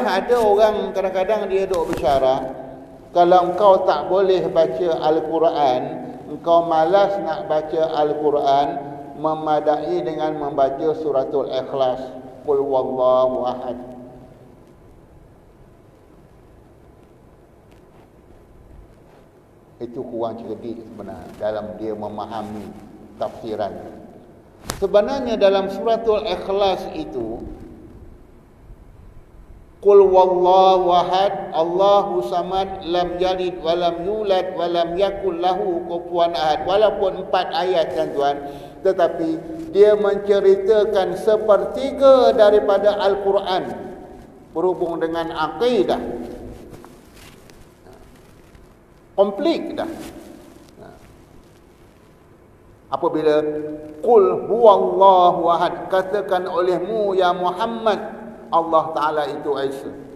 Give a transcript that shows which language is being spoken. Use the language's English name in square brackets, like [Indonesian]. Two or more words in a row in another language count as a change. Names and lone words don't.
[Malay] Ada orang kadang-kadang dia duk bersyarah, kalau engkau tak boleh baca Al-Quran, engkau malas nak baca Al-Quran, memadai dengan membaca suratul Ikhlas, [Arabic] قل هو الله أحد. [Malay] Itu kurang cerdik sebenarnya dalam dia memahami tafsiran. Sebenarnya dalam suratul Ikhlas itu, [Arabic] قل هو الله أحد، الله الصمد، لم يلد ولم يولد ولم يكن له كفوا أحد. [Malay] Walaupun 4 ayat tuan-tuan, tetapi dia menceritakan sepertiga daripada Al-Quran berhubung dengan akidah. Komplit dah. Apabila [Arabic] قل هو الله أحد, [Malay] katakan olehmu ya Muhammad, Allah Ta'ala itu Esa.